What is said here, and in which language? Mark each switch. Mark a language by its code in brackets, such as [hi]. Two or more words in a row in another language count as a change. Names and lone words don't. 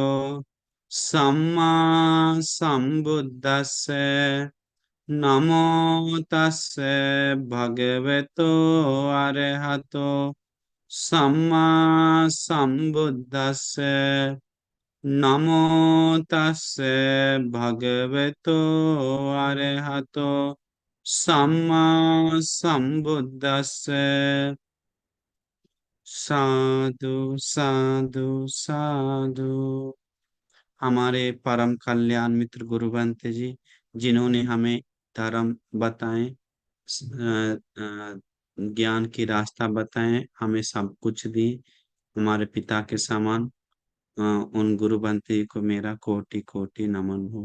[pi] सम्मा संबुद्दस्से नमो तस्से भगवतो अरहतो सम्मा संबुद्दस्से नमो तस्से भगवतो अरहतो सम्मा संबुद्दस्से। साधु साधु साधु। [hi] हमारे परम कल्याण मित्र गुरु बंते जी, जिन्होंने हमें धर्म बताए, ज्ञान की रास्ता बताए, हमें सब कुछ दी, हमारे पिता के समान। उन गुरु बंते जी को मेरा कोटि कोटि नमन हो।